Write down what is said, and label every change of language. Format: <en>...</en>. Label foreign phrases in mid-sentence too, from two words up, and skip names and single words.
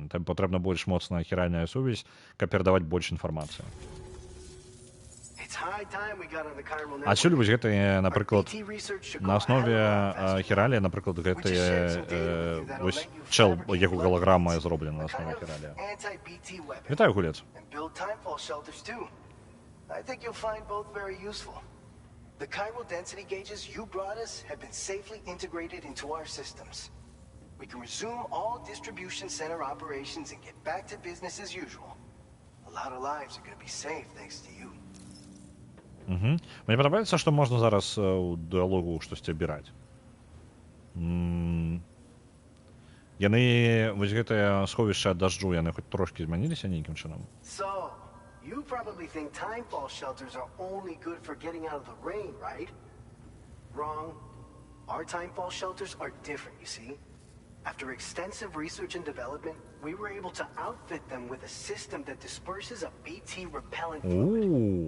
<be>Там патрэбна больш моцная хіральная сувязь, каб перадаваць больш інфармацыі. Адсюль вось гэтыя, напрыклад, на аснове хіралія, напрыклад, гэтыя вось чэл, яго галаграма зроблена на аснове хіралія. Вітаю, гулец.</be> <en>The chiral density gauges you brought us have been safely integrated into our systems. We can resume all distribution center operations and get back to business as usual. A lot of lives are going to be saved thanks to you.</en> <be>Мне падабаецца, што можна зараз у дыалогу штосьці абіраць. Яны, вось гэтае сховішча ад дажджу, яны хоць трошкі змяніліся нейкім чынам?</be> <en>So, you probably think timefall shelters are only good for getting out of the rain, right? Wrong. Our timefall shelters are different, you see. After extensive research and development, we were able to outfit them with a system that disperses a BT repellent fluid.</en>